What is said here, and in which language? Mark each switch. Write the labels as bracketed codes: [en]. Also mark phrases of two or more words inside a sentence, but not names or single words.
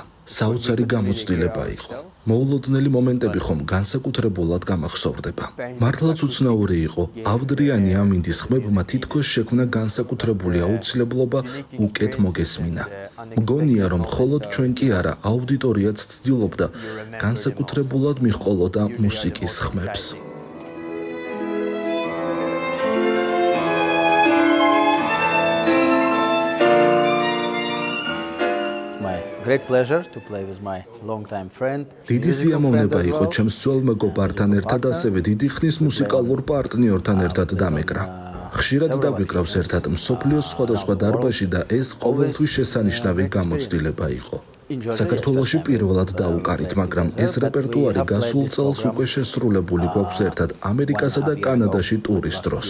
[ka] საოცარი გამოცდილება იყო. მოულოდნელი მომენტები ხომ განსაკუთრებულად გამახსოვრდება. მართლაც უცნაური იყო, ავდრიანი ამინდის ხმებმა თითქოს შექმნა განსაკუთრებული აუცილებლობა უკეთ მოგესმინა. მგონია, რომ მხოლოდ ჩვენ კი არა, აუდიტორიაც ცდილობდა განსაკუთრებულად მიჰყოლოდა მუსიკის ხმებს. [en] Great pleasure to play with my long-time friend. [ka] დიდი სიამოვნება იყო ჩემს ძველ მეგობართან ერთად, ასევე დიდი ხნის მუსიკალურ პარტნიორთან ერთად დამეკრა. ხშირად დაგვიკრავს ერთად მსოფლიოს სხვადასხვა დარბაზში და ეს ყოველთვის შესანიშნავი გამოცდილება იყო. საქართველოში პირველად დაუკარით, მაგრამ ეს რეპერტუარი გასულ წელს უკვე შესრულებული გვაქვს ერთად ამერიკასა და კანადაში ტურის დროს.